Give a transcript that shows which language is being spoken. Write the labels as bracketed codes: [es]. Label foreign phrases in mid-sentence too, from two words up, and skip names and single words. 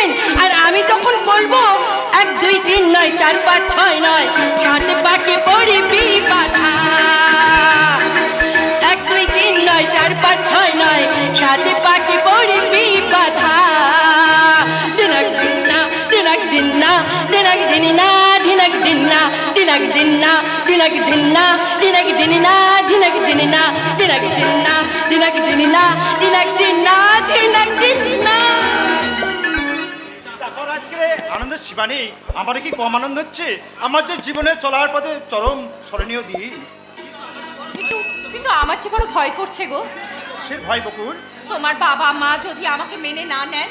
[bn] আর আমি তখন বলবো 1 2 3 নয় 4 5 6 নয়, 7 পাকে পড়বি বাধা। 1 2 3 নয় 4 5 6 নয়, 7 পাকে পড়বি বাধা। দিনাক দিন না, দিনাক দিন না, দিনাক দিন না, দিনাক দিন না, দিনাক দিনাকি দিনা দিনাকি দিনা দিনাকি দিনা দিনাকি দিনা দিনাকি দিনা দিনাকি দিনা দিনাকি দিনা দিনাকি দিনা। চাকর আজকে আনন্দের সীমা নেই। আমার কি কম আনন্দ হচ্ছে? আমার যে জীবনে চলার পথে চরম স্মরণীয় দিন। কিন্তু কিন্তু আমার চেয়ে বড় ভয় করছে গো। সে ভয় বকুল, তোমার বাবা মা যদি আমাকে মেনে না নেন?